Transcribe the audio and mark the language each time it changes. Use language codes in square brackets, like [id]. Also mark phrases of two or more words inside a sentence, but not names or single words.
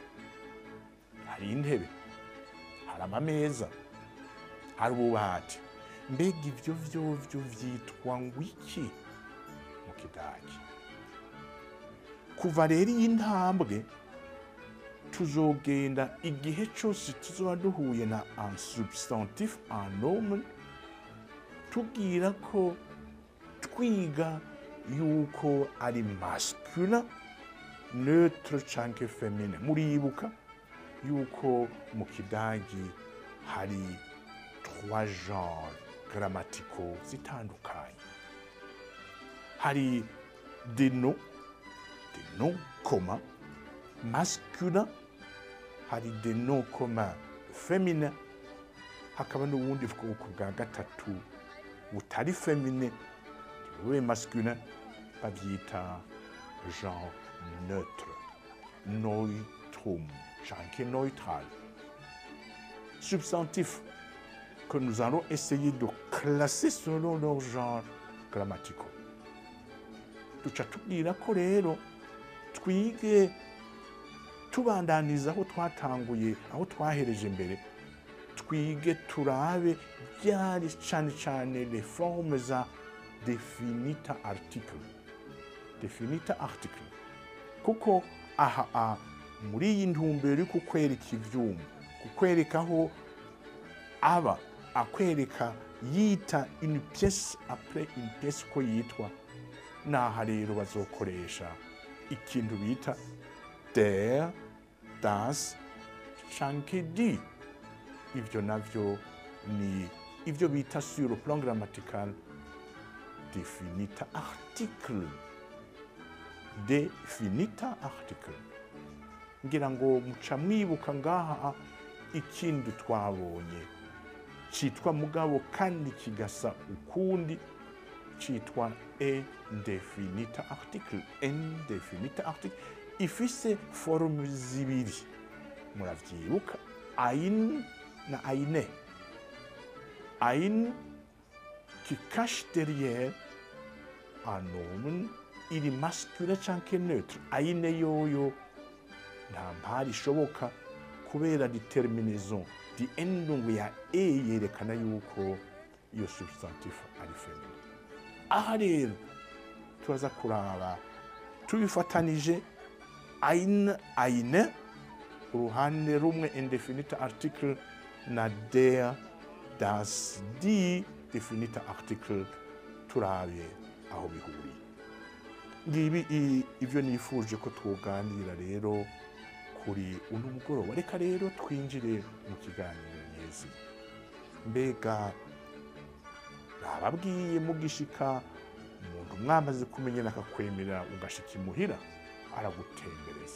[rn] Hari intebe, hari amameza, hari ububati. Mbega ivyo vyovyo vyitwa ngwiki mu kidagi? Kuva rero iyi ntambwe tuzogenda igihe cose tuzoba duhuye na [fr] un substantif, un nomen, [rn] tubwira ko twiga yuko ari [fr] masculin, neutre [rn] canke féminin. Muribuka yuko mu kidagi hari [fr] 3 genres grammaticaux [rn] zitandukanye. Hari [fr] des noms communs masculins, [rn] hari [fr] des noms communs féminins, [rn] hakaba n'ubundi bwoko bwa gatatu butari féminin, we masculin, bavyita [fr] genre neutre, [rn] neutrum, canke neutral. [fr] Substantif que nous allons essayer de classer selon leur genre grammaticaux. [rn] Tuca tubwira ko rero twige tubandaniza aho twatanguye, aho twahereje mbere, twige turabe byari cane [fr] les formes [rn] za [en] definita article. Definita article. [rn] Kuko aha muri iyi ntumbero kukwereka ivyuma, kukwereka aho aba, akwereka yita [fr] une pièce après une pièce [rn] ko yitwa. Naha rero bazokoresha ikintu bita [de] der, das, [rn] canke die. Ivyo navyo ni ivyo bita [fr] sur le plan grammatical [en] definita article. Definita article. [rn] Ngira ngo muca mwibuka ngaha ikindi twabonye citwa mugabo kandi kigasa ukundi citwa [en] indefinita article. Indefinita article [rn] ifise forme zibiri, muravyibuka, [de] ein na eine. [fr] Ein qui cache derrière un nomen, il est masculin canke neutre. [rn] Eine yoyo nta mpari ishoboka kubera determinaison, [de] die endung [rn] ya e yerekana yuko iyo substantif ari feminin. Aha rero turaza kuraba tubifatanije [de] ein, eine, [rn] uruhande rumwe [en] indefinite article [rn] na [de] der, das, die [en] definite article, [rn] turabe aho bihuriye. Ngibi ivyo nifuje ko twoganira rero kuri uno mugoroba. Reka rero twinjire mu kiganiro neza. Mbega nababwiye mugishika umuntu mwamaze kumenyana akakwemera ugashika imuhira aragutembereza.